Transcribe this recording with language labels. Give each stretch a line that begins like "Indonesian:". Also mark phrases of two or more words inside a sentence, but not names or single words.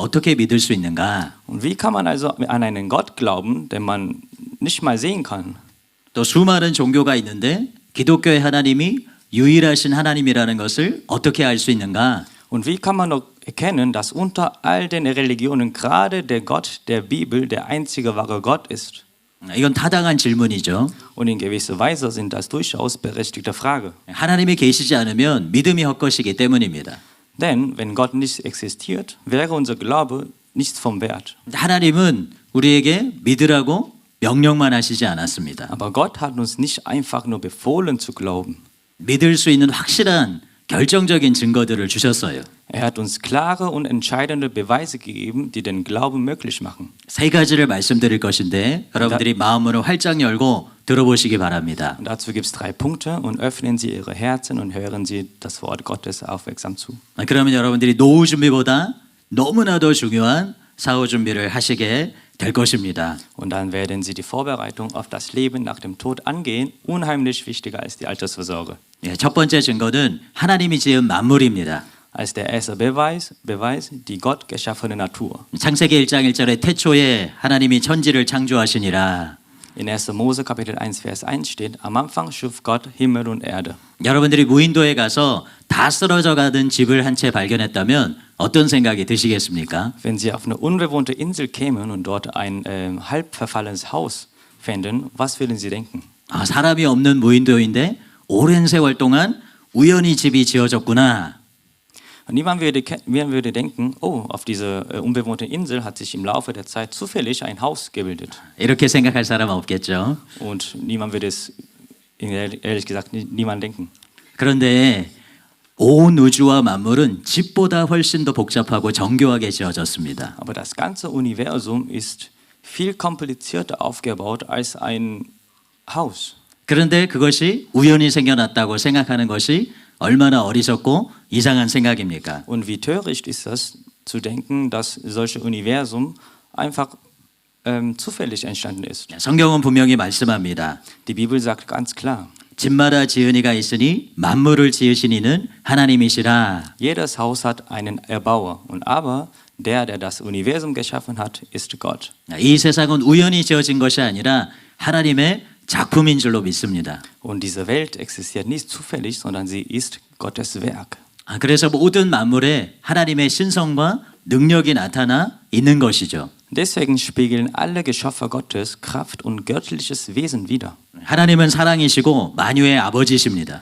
Korean: 어떻게 믿을 수 있는가?
German: Und wie kann man also an einen Gott glauben, den man nicht mal sehen kann?
Korean: 또 수많은 종교가 있는데 기독교의 하나님이 유일하신 하나님이라는 것을 어떻게 알 수 있는가?
German: Und wie kann man noch erkennen, dass unter all den Religionen gerade der Gott der Bibel der einzige wahre Gott ist?
Korean: 이건 타당한 질문이죠.
German: Und in gewisser Weise sind das durchaus berechtigte Frage.
Korean: 하나님이 계시지 않으면 믿음이 헛것이기 때문입니다.
German: Denn wenn Gott nicht existiert, wäre unser Glaube nichts vom Wert.
Korean: 하나님은 우리에게 믿으라고 명령만 하시지 않았습니다.
German: Aber Gott hat uns nicht einfach nur befohlen zu glauben.
Korean: 믿을 수 있는 확실한 결정적인 증거들을 주셨어요.
German: Er hat uns klare und entscheidende Beweise gegeben, die den Glauben möglich machen.
Korean: 세 가지를 말씀드릴 것인데 여러분들이 마음으로 활짝 열고 들어보시기 바랍니다.
German: Und dazu gibt es 3 Punkte und öffnen Sie Ihre Herzen und hören Sie das Wort Gottes aufmerksam zu.
Korean: 그러면 여러분들이 노후 준비보다 너무나도 중요한 사후 준비를 하시게 될 것입니다.
German: Und dann werden Sie die Vorbereitung auf das Leben nach dem Tod angehen, unheimlich wichtiger als die Altersvorsorge.
Korean: 첫 번째 증거는 하나님이 지은 만물입니다.
German: Als der erste Beweis die Gott geschaffene Natur.
Korean: 창세기 1장 1절에 태초에 하나님이 천지를 창조하시니라.
German: In 1. Mose Kapitel 1 Vers 1 steht: Am Anfang schuf Gott Himmel und Erde.
Korean: 여러분들이 무인도에 가서 다 쓰러져 가던 집을 한 채 발견했다면 어떤 생각이 드시겠습니까?
German: Wenn Sie auf eine unbewohnte Insel kämen und dort ein halb verfallenes Haus fänden, was würden Sie denken?
Korean: 사람이 없는 무인도인데 오랜 세월 동안 우연히 집이 지어졌구나.
German: Und niemand würde denken, oh, auf dieser unbewohnten Insel hat sich im Laufe der Zeit zufällig ein Haus gebildet.
Korean: 이렇게 생각할 사람 없겠죠.
German: Und niemand würde es, ehrlich gesagt, niemand denken.
Korean: 그런데 온 우주와 만물은 집보다 훨씬 더 복잡하고 정교하게 지어졌습니다.
German: Aber das ganze Universum ist viel komplizierter aufgebaut als ein Haus.
Korean: 그런데 그것이 우연히 생겨났다고 생각하는 것이 얼마나 어리석고 이상한 생각입니까?
German: Und wie töricht ist das, zu denken, dass solches Universum einfach zufällig entstanden ist.
Korean: 성경은 분명히 말씀합니다.
German: Die Bibel sagt ganz klar,
Korean: 집마다 지은 이가 있으니 만물을 지으신 이는 하나님이시라.
German: jedes Haus hat einen Erbauer, und aber der das Universum geschaffen hat, ist Gott.
Korean: 이 세상은 우연히 지어진 것이 아니라 하나님의 작품인 줄로 믿습니다.
German: Und diese Welt existiert nicht zufällig, sondern sie ist Gottes Werk.
Korean: 그래서 모든 만물에 하나님의 신성과 능력이 나타나 있는 것이죠.
German: Deswegen spiegeln alle Geschöpfe Gottes Kraft und göttliches Wesen wider.
Korean: 하나님은 사랑이시고 만유의 아버지십니다.